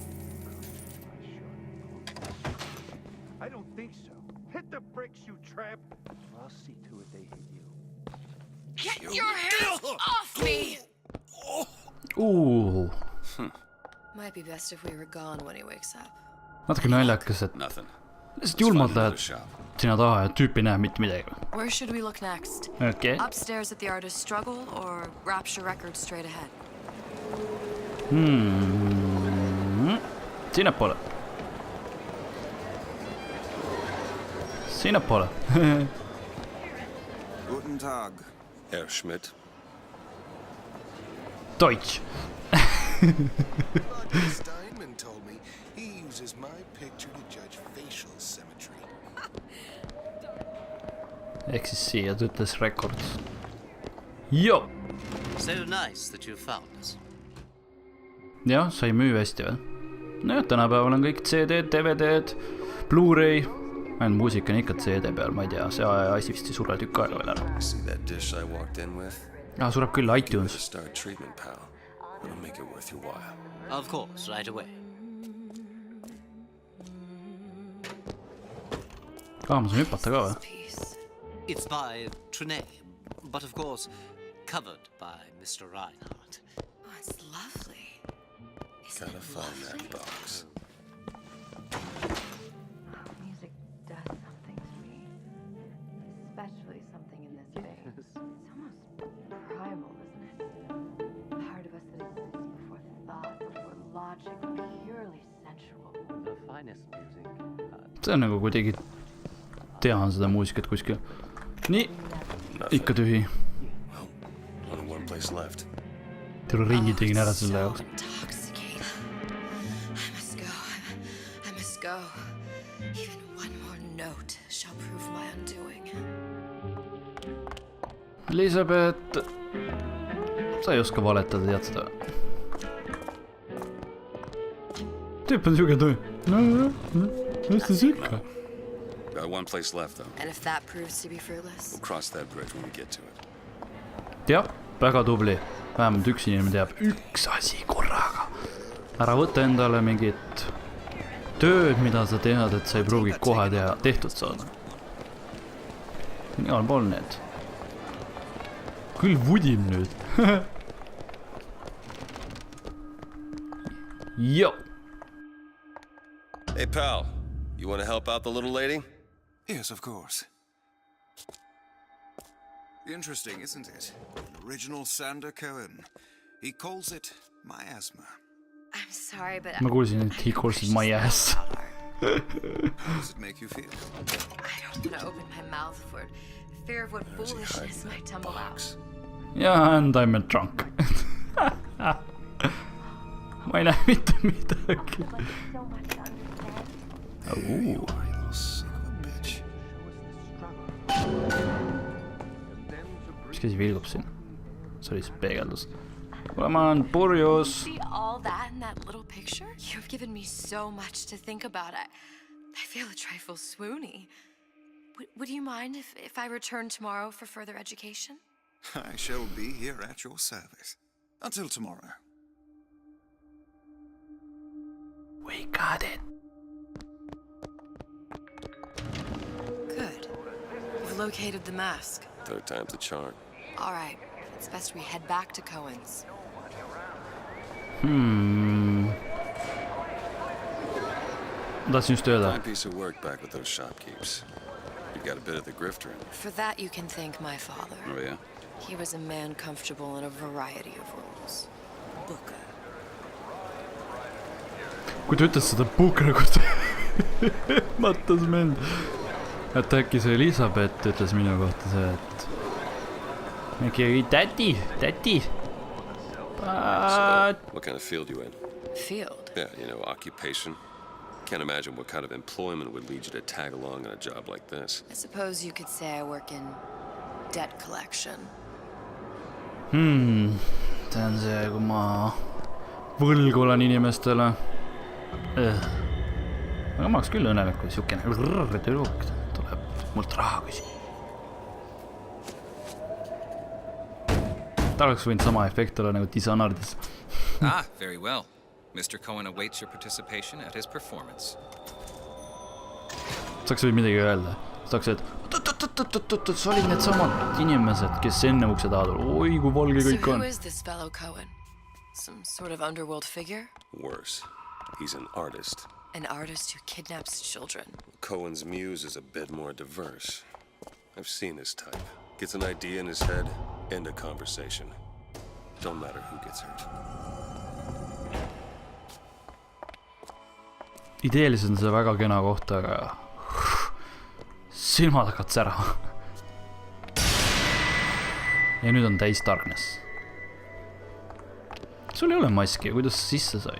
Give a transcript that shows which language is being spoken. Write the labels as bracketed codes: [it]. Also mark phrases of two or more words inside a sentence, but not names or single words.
[en] I don't think so. Hit the bricks, you tramp. I'll see to it they hit you. Get your hands off me! Oh, Might be best if we were gone when he wakes up. [et] Natuke naljakas, et lihtsalt julmalt lähed sina taha ja tüüp ei näe mitte midagi. [en] Where should we look next? Okay. Upstairs at the artist's struggle or Rapture Records straight ahead? [et] Sinnapoole. Sinnapoole. [de] Guten Tag, Herr Schmidt. Deutsch. [en] Steinman told me he uses my picture to judge facial symmetry. [et] Ehk siis siia ta ütles Records. Jo! [en] So nice that you found us. [et] Jah, sai müü hästi või? Nojah, tänapäeval on kõik CD-d, DVD-d, Blu-ray. Ainult muusika on ikka CD peal, ma ei tea, see asi vist ei sure tükk aega veel ära. Sureb küll iTunes. [en] Of course, right away. [et] Ma saan hüpata ka või? [en] It's by Trine, but of course covered by Mr. Reinhardt. Oh, it's lovely. Gotta find that box. Music does something to me. Especially something in this vein. It's almost primal, isn't it? Part of us that exists before thought, before logic, purely sensual. The finest music. [et] See on nagu kuidagi tean seda muusikat kuskil. Nii, ikka tühi. Terve ringi tegin ära selle jaoks. Elisabeth, sa ei oska valetada, tead seda. Tüüp on siuke töö. Mis ta sikka? [en] Got one place left though. And if that proves to be fruitless? We'll cross that bridge when we get to it. [et] Jah, väga tubli. Vähemalt üks inimene teab üks asi korraga. Ära võtta endale mingit tööd, mida sa tead, et sa ei pruugi kohe tehtud saada. Igal pool need. Küll vudin nüüd. Jo. [en] Hey pal, you want to help out the little lady? Yes, of course. Interesting, isn't it? An original Sander Cohen. He calls it miasma. I'm sorry, but [et] Ma kuulsin, et [en] he calls it my ass. How does it make you feel? I don't want to open my mouth for fear of what foolishness might tumble out. Yeah, and I'm a drunk. [et] Ma ei näe mitte midagi. Mis käsi vilgub siin? See oli see peegeldus. Ma olen purjus. [en] See all that in that little picture? You've given me so much to think about. I feel a trifle swoony. Would you mind if I return tomorrow for further education? I shall be here at your service. Until tomorrow. We got it. Good. We've located the mask. Third time's the charm. All right. It's best we head back to Cohen's. [et] Tahtsin just öelda. [en] Fine piece of work back with those shopkeepers. You've got a bit of the grifter in you. For that you can thank my father. Oh yeah? He was a man comfortable in a variety of roles. Booker. [et] Kui ta ütles seda Booker kohta, mõtles mind. Et äkki see Elisabeth ütles minu kohta see, et mingi täti. [en] So, what kind of field you in? Field? Yeah, you know, occupation. Can't imagine what kind of employment would lead you to tag along on a job like this. I suppose you could say I work in debt collection. [et] See on see, kui ma võlgu olen inimestele. Aga ma oleks küll õnnelik, kui siukene tüdruk tuleb mult raha küsima. Ta oleks võinud sama efekt olla nagu Dishonoredis. [en] Very well. Mr. Cohen awaits your participation at his performance. [et] Saaks või midagi öelda. Saaks, et sa olid need samad inimesed, kes enne ukse taha tuli. Oi, kui valge kõik on. [en] So who is this fellow Cohen? Some sort of underworld figure? Worse. He's an artist. An artist who kidnaps children. Cohen's muse is a bit more diverse. I've seen his type. Gets an idea in his head, end a conversation. Don't matter who gets hurt. [et] Ideeliselt on see väga kena koht, aga silmad hakkavad särama. Ja nüüd on täis darkness. Sul ei ole maski, kuidas sa sisse said?